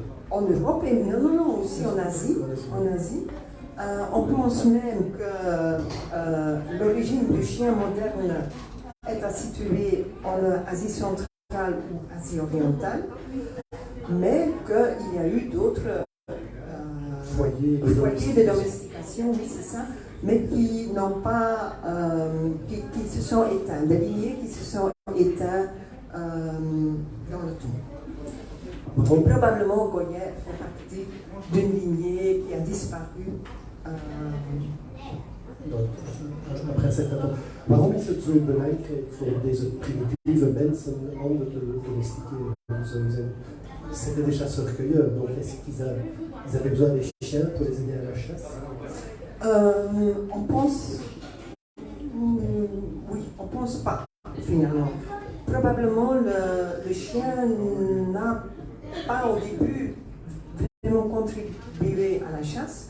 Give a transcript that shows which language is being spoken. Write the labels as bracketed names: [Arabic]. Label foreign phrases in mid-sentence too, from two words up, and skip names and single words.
[French] En Europe et non, aussi en Asie. On pense même que l'origine du chien moderne est située en Asie centrale ou Asie orientale, mais qu'il y a eu d'autres foyers de domestication, oui c'est ça, mais qui n'ont pas, qui se sont éteints, des lignées qui se sont éteints dans le temps. Et probablement Goyet fait partie d'une lignée qui a disparu. Après un certain temps. [Dutch] Waarom is het zo belangrijk voor deze primitieve mensen om te domestiquer? [French] C'était des chasseurs-cueilleurs, donc est-ce qu'ils avaient besoin des chiens pour les aider à la chasse? On pense, oui, on pense pas finalement. Probablement le chien n'a pas au début vraiment contribué à la chasse.